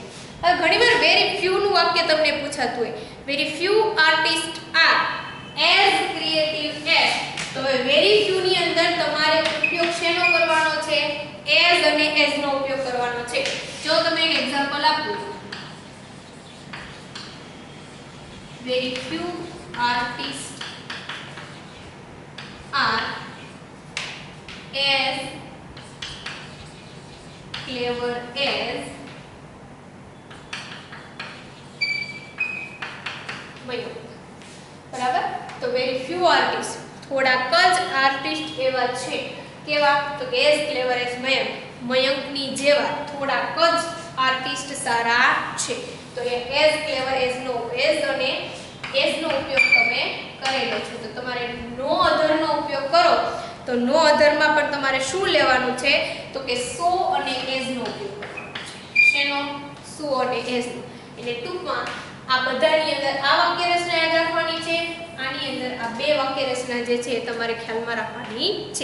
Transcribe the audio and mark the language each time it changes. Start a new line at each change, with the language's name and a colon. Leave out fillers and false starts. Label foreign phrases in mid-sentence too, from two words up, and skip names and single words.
Gujarati: હવે ઘણીવાર
English: very few
Gujarati: નું વાક્ય તમને પૂછાતું હોય,
English: very few artist are as creative as.
Gujarati: તો હવે
English: very few
Gujarati: ની અંદર તમારે ઉપયોગ શેનો કરવાનો છે? એઝ અને એઝ નો ઉપયોગ કરવાનો છે. જો તમે એક એક્ઝામ્પલ આપું,
English: very few artist are as clever as Mayank.
Gujarati: બરાબર? તો
English: very few artist
Gujarati: થોડાક જ આર્ટિસ્ટ એવા છે કેવા તો કે
English: as clever as Mayank.
Gujarati: મયંકની જેવા થોડાક જ આર્ટિસ્ટ સારા છે. તો એ
English: as clever as
Gujarati: નો as અને as નો ઉપયોગ તમે કરેલો છે. તો તમારે
English: no other
Gujarati: નો ઉપયોગ કરો તો
English: no other
Gujarati: માં પણ તમારે શું લેવાનું છે તો કે સો અને એઝ નો ઉપયોગ કરવાનો છે. શેનો? સો અને એઝ નો. એટલે ટૂંકમાં આ બધાની અંદર આ વાક્ય રચના યાદ રાખવાની છે, આની અંદર આ બે વાક્ય રચના જે છે એ તમારે ખ્યાલમાં રાખવાની છે.